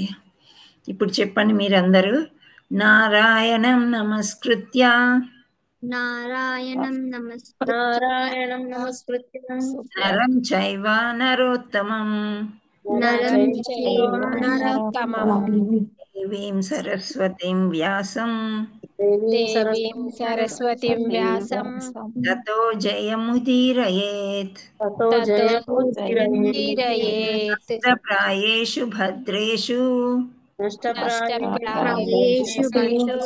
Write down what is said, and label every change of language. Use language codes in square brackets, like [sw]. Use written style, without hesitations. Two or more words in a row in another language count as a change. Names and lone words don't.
[te] ఇప్పుడు చెప్పండి మీరందరూ. [sa] నారాయణం నమస్కృత్య నారాయణం నమస్కృత్య నారాయణం నమస్కృత్య నరం చైవ నరోత్తమం నరం చైవ నరోత్తమం దేవీం సరస్వతిం వ్యాసం దేవీం సరస్వతిం వ్యాసం తతో జయముదీరయేత్. తతో జయముదీరయేత్ నష్టప్రాయేషు భద్రేషు నష్టప్రాయేషు భద్రేషు